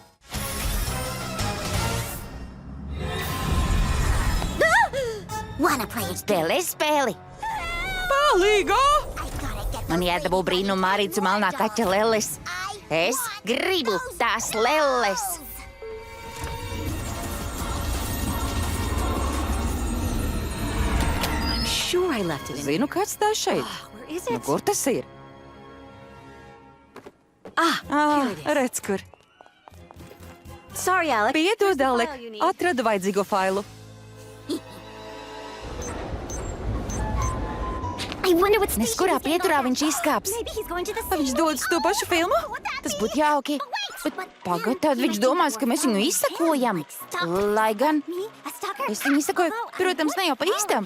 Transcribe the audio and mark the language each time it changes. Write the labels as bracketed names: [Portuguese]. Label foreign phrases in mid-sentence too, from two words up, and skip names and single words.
[Latvian] Spēlē spēli. Palīgā! Man jādabū brīnum Mārīcu melnā kaķa lelles. Es gribu tās lelles. [English] I'm sure I left it in. [Latvian] Zinu, kāds tā šeit. [English] Where is [Latvian] Nu, [English] it? [Latvian] kur tas ir? [English] Here it is. [Latvian] Redz, kur. [English] Sorry, Alex. [Latvian] Piedod, [English] Here's the [Latvian] Alek, [English] file you need. [Latvian] atradu vajadzīgo failu. Nes kurā pieturā viņš izkāps? Vai viņš dodas to pašu filmu? Tas būtu jauki. Bet pagad, tad viņš domās, ka mēs viņu izsakojam. Lai gan es viņu izsakoju, protams, ne jau pa īstam.